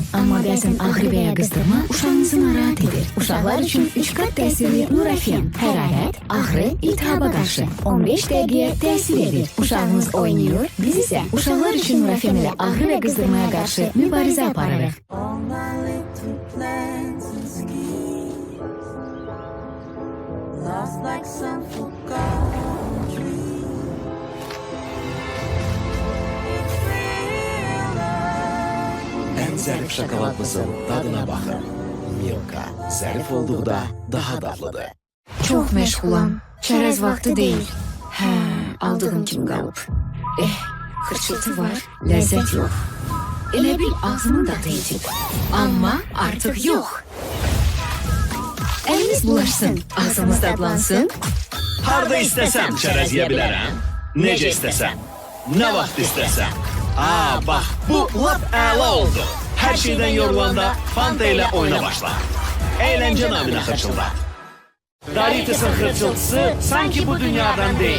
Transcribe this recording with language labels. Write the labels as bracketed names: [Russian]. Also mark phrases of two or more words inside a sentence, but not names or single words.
[Azerbaijani] Amma bəzən ağrı və ya qızdırma uşağınızı narahat edir. Uşaqlar üçün 3 qat təsirli Nurafen, hərarət, ağrı, iltihaba qarşı 15 dəqiqəyə təsir edir. Uşağınız oynayır, biz isə uşaqlar üçün Nurafen ilə ağrı və qızdırmaya qarşı mübarizə aparırıq. [Turkish] En zarif şokoladımızın tadına bakın. Milka, zarif olduğunda daha tatlıdır. [Azerbaijani] Çox məşğulam, çərəz vaxtı deyil. Hə, aldığım kimi qalıb. Xırçıltı var, ləzzət yox. Elə bil ağzımın dadı itib. Amma artıq yox. Əliniz bulaşsın, ağzımız dadlansın. [Turkish] Harda istesem çerez yiyebilirim. Nece istesem. Ne vakit istesem. Aa bak [Azerbaijani] bu lap əla oldu. [Turkish] Her şeyden yorulanda Fanta ile oyuna başla. Eğlence namına hırçılda. Doritus'un hırçıltısı sanki bu dünyadan değil.